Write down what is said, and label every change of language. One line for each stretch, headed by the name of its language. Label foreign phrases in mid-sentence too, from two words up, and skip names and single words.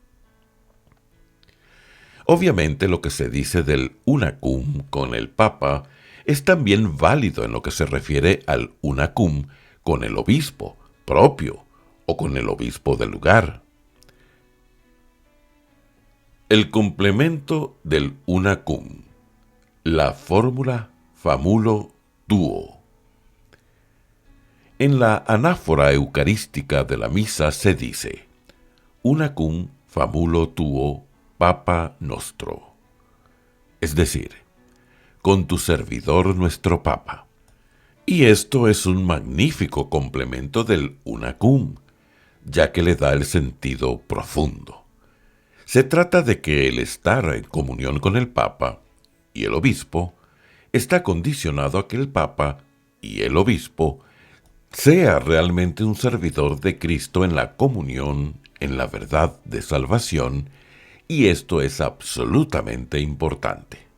Spanish: Obviamente lo que se dice del unacum con el Papa es también válido en lo que se refiere al unacum con el obispo propio o con el obispo del lugar. El complemento del unacum, la fórmula
Latin: famulo tuo.
Spanish: En la anáfora eucarística de la misa se dice:
Latin: unacum famulo tuo Papa nostro,
Spanish: es decir, con tu servidor nuestro Papa. Y esto es un magnífico complemento del unacum, ya que le da el sentido profundo. Se trata de que el estar en comunión con el Papa y el obispo está condicionado a que el Papa y el obispo sea realmente un servidor de Cristo en la comunión, en la verdad de salvación, y esto es absolutamente importante.